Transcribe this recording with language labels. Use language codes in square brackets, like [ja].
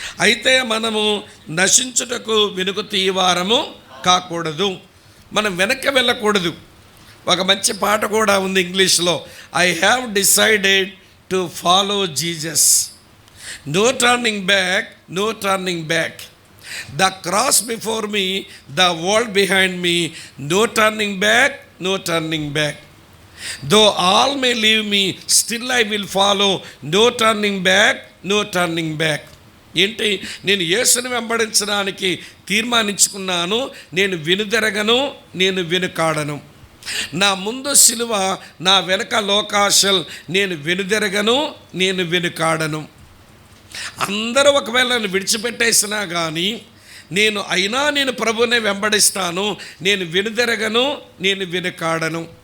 [te] అయితే మనము నశించుటకు వెనుక తీయవారము కాకూడదు, మనం వెనక్కి వెళ్ళకూడదు. ఒక మంచి పాట కూడా ఉంది ఇంగ్లీష్లో, [en] I have decided to follow Jesus, no turning back, [te] no turning back. [en] The cross before me, the world behind me, no turning back, no turning back. Though all may leave me, still I will follow, no turning back, no turning back. [te] ఏంటి? నేను యేసుని వెంబడించడానికి తీర్మానించుకున్నాను, నేను వెనుదిరగను, నేను వెనుకాడను. నా ముందు సిలువ, నా వెనక లోకాశల్, నేను వెనుదిరగను, నేను వెనుకాడను. అందరూ ఒకవేళ నన్ను విడిచిపెట్టేసినా కానీ నేను ప్రభువునే వెంబడిస్తాను, నేను వెనుదిరగను, నేను వెనుకాడను.